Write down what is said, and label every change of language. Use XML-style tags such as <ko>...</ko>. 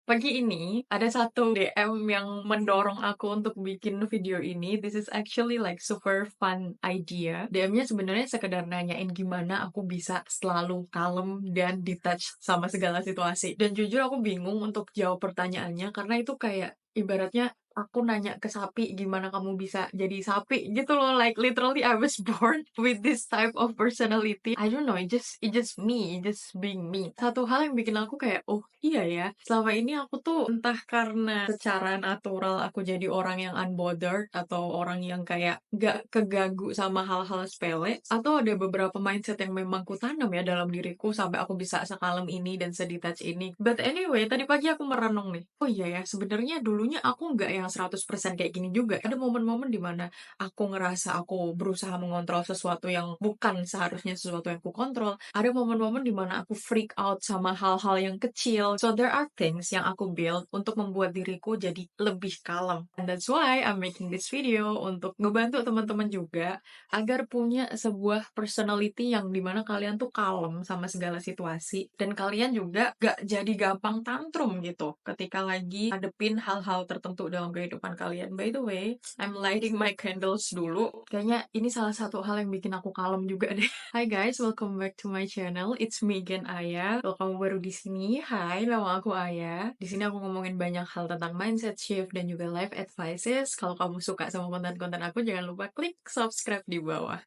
<id>Pagi ini ada satu DM yang mendorong aku untuk bikin video ini.</id> <en>This is actually like super fun idea.</en> <id>DM-nya sebenarnya sekedar nanyain gimana aku bisa selalu kalem dan detach sama segala situasi. Dan jujur aku bingung untuk jawab pertanyaannya karena itu kayak ibaratnya aku nanya ke sapi gimana kamu bisa jadi sapi gitu loh.</id> <en>Like literally I was born with this type of personality. I don't know, it just me, it just being me.</en> <id>Satu hal yang bikin aku kayak, oh iya ya, selama ini aku tuh entah karena secara natural aku jadi orang yang unbothered atau orang yang kayak gak keganggu sama hal-hal sepele, atau ada beberapa mindset yang memang kutanam ya dalam diriku sampai aku bisa sekalem ini dan sedetach ini.</id> <en>But anyway,</en> <id>tadi pagi aku merenung nih, oh iya ya, sebenarnya dulunya aku nggak yang 100% kayak gini juga. Ada momen-momen dimana aku ngerasa aku berusaha mengontrol sesuatu yang bukan seharusnya sesuatu yang aku kontrol. Ada momen-momen dimana aku freak out sama hal-hal yang kecil.</id> <en>So there are things</en> <id>yang aku</id> <en>build</en> <id>untuk membuat diriku jadi lebih kalem.</id> <en>And that's why I'm making this video</en> <id>untuk ngebantu teman-teman juga agar punya sebuah personality yang dimana kalian tuh kalem sama segala situasi. Dan kalian juga gak jadi gampang tantrum gitu ketika lagi hadepin hal-hal tertentu dalam kehidupan kalian.</id> <en>By the way, I'm lighting my candles</en> <id>dulu. Kayaknya ini salah satu hal yang bikin aku kalem juga deh.</id> <en>Hi guys, welcome back to my channel. It's me again,</en> <id>Aya. Kalau kamu baru di sini, hai, nama aku Aya. Di sini aku ngomongin banyak hal tentang mindset shift dan juga life advices. Kalau kamu suka sama konten-konten aku, jangan lupa klik subscribe di bawah.</id>